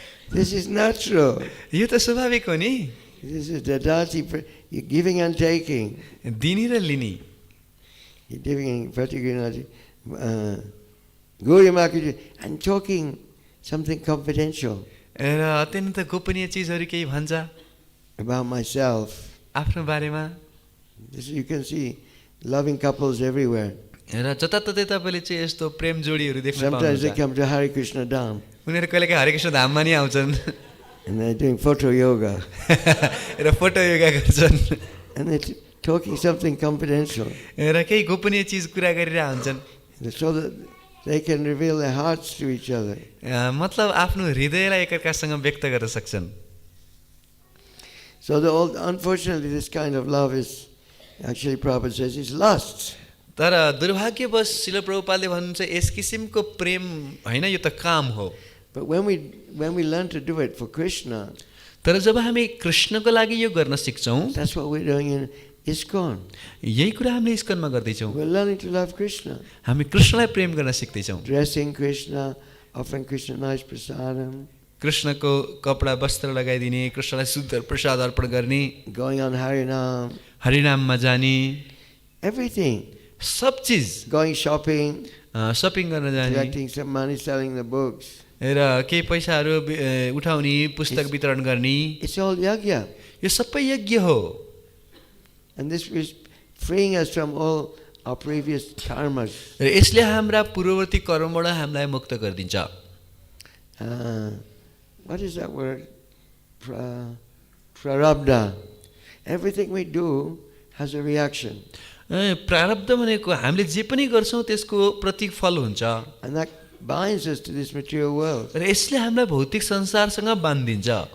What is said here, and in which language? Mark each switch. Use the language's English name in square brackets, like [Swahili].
[English] This is natural. [Nepali] यो त स्वाभाविक हो नि. [English] This is dadati, you're giving and taking. [Nepali] दिनी र लिनी. [English] You're giving pratigrinati. Goyamakati, and talking something confidential [Nepali] र अत्यन्त गोपनीय चिजहरू केही भन्छ [English] about myself. [Nepali] आफ्नो बारेमा. [English] This, you can see loving couples everywhere. [Nepali] र जताततै तपाईँले चाहिँ यस्तो प्रेम जोडीहरू देख्न [English] Sometimes they [Nepali] पाउनुहुन्छ. [English] come to Hare Krishna Dham [Nepali] उनीहरू कहिलेकाहीँ हरे कृष्ण धाममा नि आउँछन् [English] and they're doing photo yoga [Nepali] र फोटो योगा गर्छन् [English] and they're talking something confidential [Nepali] र केही गोपनीय चिज कुरा गरिरहेका हुन्छन् [English] so that they can reveal their hearts to each other. [Nepali] मतलब आफ्नो हृदयलाई एकअर्कासँग व्यक्त गर्न सक्छन्. [English] So unfortunately this kind of love is, actually Prabhupada says, is lust. [Nepali] तर दुर्भाग्यवश शिल प्रभुपादले भन्नुहुन्छ यस किसिमको प्रेम होइन, यो त काम हो. [English] But when we learn to do it for Krishna, [Nepali] तर जब हामी कृष्णको लागि यो गर्न सिक्छौँ, [English] that's what we're doing in ISKCON. [Nepali] यही कुरा हामीले इस्कनमा गर्दैछौँ. [English] We're learning to love Krishna. [Nepali] हामी कृष्णलाई प्रेम गर्न सिक्दैछौँ. [English] Dressing Krishna, offering Krishna nice prasadam, [Nepali] कृष्णको कपडा वस्त्र लगाइदिने, कृष्णलाई शुद्ध प्रसाद अर्पण गर्ने, [English] going on Harinam, [Nepali] हरिनाममा जाने, [English] everything. [Nepali] सब चिज, [English] Going shopping, [Nepali] सपिङ गर्न जाने [English] collecting some money, selling the books. [Nepali] र केही पैसाहरू उठाउने, पुस्तक वितरण गर्ने, [English] It's all yajna. [Nepali] यो सबै यज्ञ हो. [English] And this is freeing us from all our previous karmas. [Nepali] र यसले हाम्रा पूर्ववर्ती कर्मबाट हामीलाई मुक्त गरिदिन्छ. [English] What is that word? Prarabdha. Everything we do has a reaction. [Nepali] प्रारब्ध भनेको हामीले जे पनि गर्छौँ त्यसको प्रतिफल हुन्छ. [English] And that binds us to this material world. [Nepali] र यसले हामीलाई भौतिक संसारसँग बान्दिन्छ.